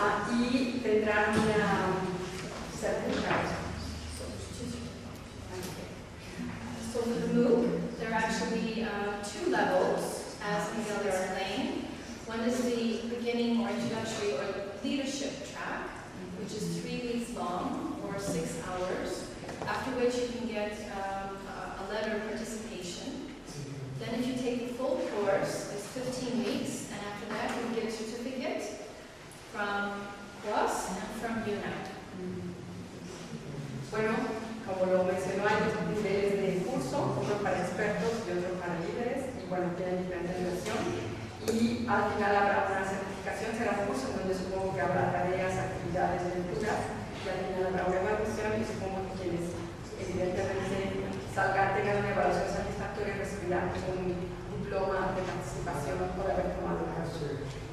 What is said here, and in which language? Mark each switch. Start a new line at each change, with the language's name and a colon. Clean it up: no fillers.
Spanish: Y tendrán una certificación.
English: So for the MOOC, there are actually two levels, as Miguel explained. One is the beginning or introductory or leadership track, which is 3 weeks long or 6 hours, after which you can get a letter of participation. Then if you take the full course, it's 15 weeks, and after that you get a certificate from us and from UNAP.
Spanish: Bueno, como lo mencionó, hay dos niveles de curso, uno para expertos y otro para líderes, y bueno, tienen diferente duración. Y al final habrá una certificación, será un curso en donde supongo que habrá tareas, actividades, lecturas, y al final habrá una evaluación, y supongo que quienes evidentemente tengan una evaluación satisfactoria recibirán un diploma de participación por haber tomado el curso.